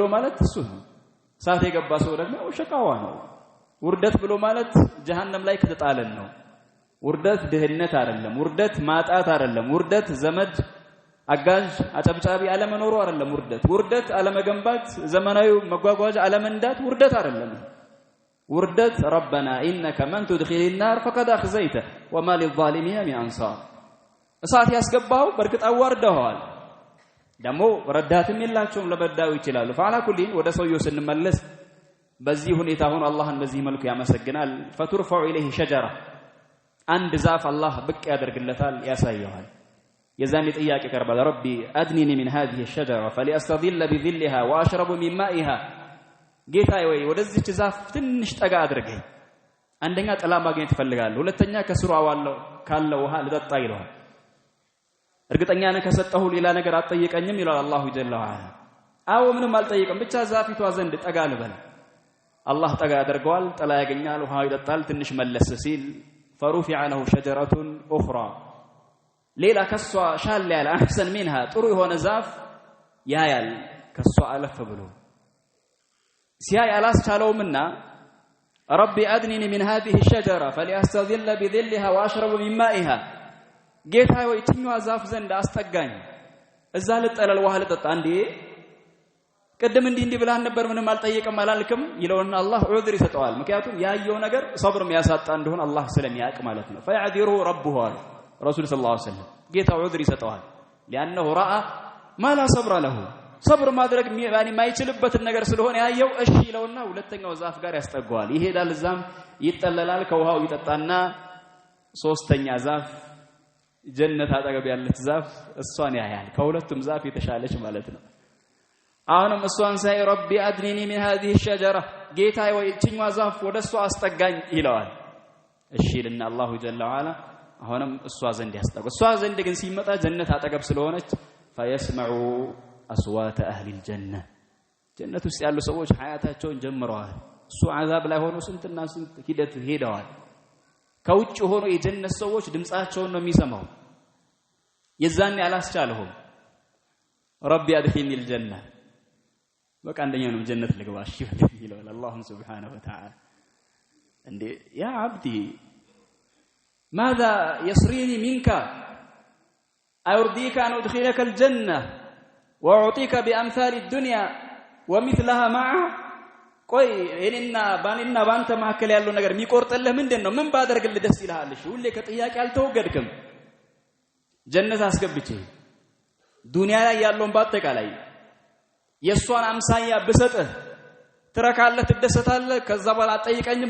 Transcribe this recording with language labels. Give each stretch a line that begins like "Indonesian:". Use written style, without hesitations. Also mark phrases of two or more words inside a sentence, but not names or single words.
Amharic: ማለት እሱ ነው ሰዓት የገባ ሰው ደግሞ ሸቃዋ ነው ውርደት ብሎ ማለት ጀሃነም ላይ ከተጣለን ነው ውርደት ድህነት አይደለም ውርደት ማጣት አይደለም ውርደት ዘመድ አጋዥ አጨብጫቢ አለመኖሩ አይደለም ውርደት አለመገንባት ዘመናዊ መጓጓዣ አለመንዳት ውርደት አይደለም ውርደት
Arabic: ربنا انك من تدخل النار فقد اخزيته وما للظالمين من انصار
Amharic: እሳት ያስገባው በርግጥ አዋርደዋል ደሞ ረዳትም የላቸውም ለበዳው ይችላል
Arabic: فعلى كل
Amharic: ወደ ሰውየው ስንመለስ በዚህ ሁኔታ ሆኖ አላህን በዚህ መልኩ ያመሰግናል
Arabic: فترفع اليه شجره
Amharic: አንድ ዛፍ አላህ ብቅ ያደርግለታል ያሳየዋል የዛኔ ጥያቄ ቀርባል
Arabic: ربي أدنني من هذه الشجره فلأستظل بظلها واشرب من مائها
Amharic: ጌታዬ ወይ ወደዚህ ዛፍ ትንሽ ጠጋ አድርገኝ አንደኛ ጥላ ማግኘት ፈልጋለሁ ሁለተኛ ከስሩ አዋለው ካለው ውሃ ልጠጣ ይለዋል እርግጠኛ ነህ ከሰጠሁ ሌላ ነገር አትጠይቀኝም ይላል
Arabic: الله جل وعلا
Amharic: አው ምንም አልጠይቅም ብቻ ዛፊቷ ዘንድ ጠጋ ልበል አላህ ጠጋ ያደርገዋል ጥላ ያገኛል ውሃ ይጠጣል ትንሽ መለስ ሲል
Arabic: فرفع له شجرة أخرى
Amharic: ሌላ ከሷ ሻል ያለ
Arabic: أحسن منها
Amharic: ጥሩ የሆነ ዛፍ ያያል ከሷ አለፈ ብሎ ሲያይ አላስቻለውምና
Arabic: ربي أدنني من هذه الشجرة فلأستظل بظلها وأشرب من مائها
Amharic: ጌታዬ ወይ ትኛዋ ዛፍ ዘንድ አስጠጋኝ እዛ ልጠለል ውሃ ልጠጣ እንዴ ቀደም እንዲህ ብላን ነበር ምንም አልጠየቀም አላልክም ይለውና አላህ ዑዝር ይሰጠዋል ምክንያቱም ያየው ነገር ሰብር የሚያሳጣ እንደሆነ አላህ ስለሚያውቅ ማለት ነው
Arabic: فيعذره ربه رسول صلى الله عليه وسلم
Amharic: ጌታ ዑዝር ይሰጠዋል
Arabic: لانه راى ما لا صبر له
Amharic: صبر ማድረግ የማይችልበትን ነገር ስለሆነ ያየው እሺ ይለውና ሁለተኛው ዛፍ ጋር ያስጠጋዋል ይሄዳል እዛም ይጠለላል ከውሃው ይጠጣና ሶስተኛ ዛፍ ጀነት አጠገብ ያለች ዛፍ እሷን ያያል ከሁለቱም ዛፍ የተሻለች ማለት ነው አሁንም እሷን ሳይ
Arabic: ربي أدنني من هذه الشجره
Amharic: ጌታዬ ወይ እቺኛዋ ዛፍ ወደሷ አስጠጋኝ ይለዋል እሺ ልና
Arabic: الله جل وعلا
Amharic: አሁንም እሷ ዘንድ ያስጠጋው እሷ ዘንድ ግን ሲመጣ ጀነት አጠገብ ስለሆነች
Arabic: فيسمع اصوات اهل الجنه
Amharic: ጀነት ውስጥ ያሉ ሰዎች ሐያታቸውን ጀምረዋል እሱ አዛብ ላይ ሆኖ ስንትና ስንት ሂደት ሄደዋል ከውጭ ሆኖ የጀነት ሰዎች ድምጻቸውን ነው የሚሰማው የዛኔ አላስቻለሁም
Arabic: ربي ادخلني الجنه
Amharic: በቃ አንደኛው ነው ጀነት ልግባ እሺ ይላል አላህ
Arabic: سبحانه وتعالى
Amharic: እንዴ
Arabic: يا عبدي ماذا يسريني منك أرضيك أن أدخلك الجنة وأعطيك بأمثال الدنيا ومثلها معها
Amharic: ቆይ እኔና ባንተ ማከለ ያለው ነገር የሚቆርጥልህ ምንድነው ምን ባደርግልህ ደስ ይልሃል እሺ ሁሌ ከጥያቄ አልተወገድክም ጀነት አስገብቼ ዱንያ ላይ ያለውን ባጠቃላይ የሷን አምሳያ በሰጠህ ትረካለህ ትደሰታለህ ከዛ በኋላ አጠይቀኝም